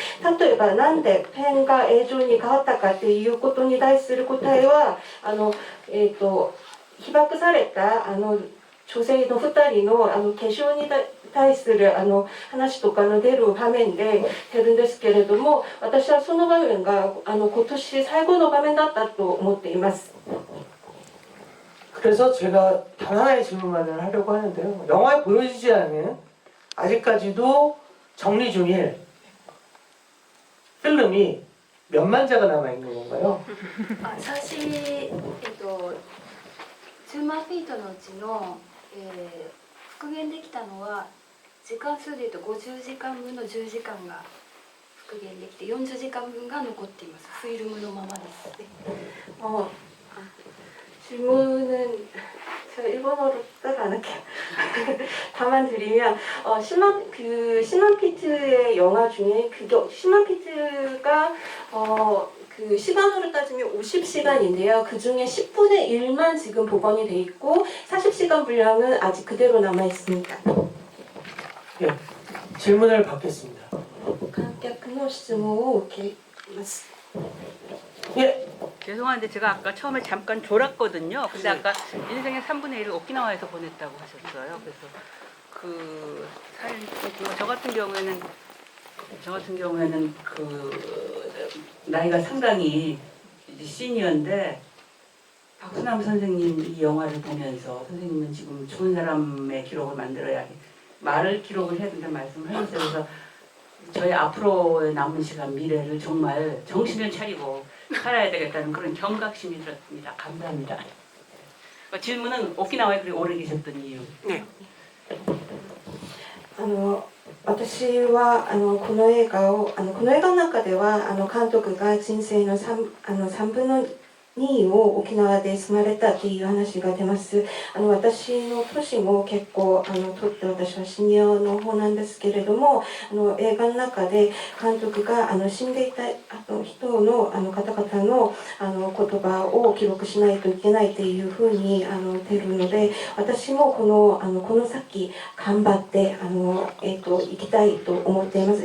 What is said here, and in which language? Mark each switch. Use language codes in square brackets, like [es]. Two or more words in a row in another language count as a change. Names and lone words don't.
[ja] 例えばなんでペンが映像に変わったかっていうことに対する答えは被爆された女性の2人の化粧に対する話とかの出る場面で出るんですけれども、私はその場面が今年最後の場面だったと思っています。 [ko] 그래서 제가 단 하나의 질문만을 하려고 하는데요. 영화에 보여지지 않은, 아직까지도 정리 중일 흐름이 몇만 자가 남아 있는 건가요? [ja] 最新10万フィートのうちの、復元できたのは時間数でいうと50時間分の10時間が復元できて40時間分が残っています。フィルムのままです。 [ko] 질문은 제가 일본어로 따라 안 할게요. 다만 드리면 10만 피트의 영화 중에 10만 피트가 그 시간으로 따지면 50시간인데요. 그 중에 10분의 1만 지금 복원이 돼 있고 40시간 분량은 아직 그대로 남아 있습니다. 예, 질문을 받겠습니다. 관객의 질문을 受けます. 예, 죄송한데 제가 아까 처음에 잠깐 졸았거든요. 근데 아까 인생의 3분의 1을 오키나와에서 보냈다고 하셨어요. 그래서 그 사연 저 같은 경우에는 그 나이가 상당히 이제 시니어인데 박수남 선생님 이 영화를 보면서 선생님은 지금 좋은 사람의 기록을 만들어야 말을 기록을 해야 된다는 말씀을 하셨어요. 그래서 저희 앞으로의 남은 시간 미래를 정말 정신을 차리고 살아야 되겠다는 그런 경각심이 들었습니다. 감사합니다. 질문은 오키나와에 그렇게 오래 계셨던 이유. 네. [ja] 私はこの映画の中では監督が人生の3分の2を沖縄で住まれたっていう話が出ます。私の年も結構とって私はシニアの方なんですけれども映画の中で監督が死んでいた人の方々の言葉を記録しないといけないっていうふうに出るので私もこの先頑張って行きたいと思っています。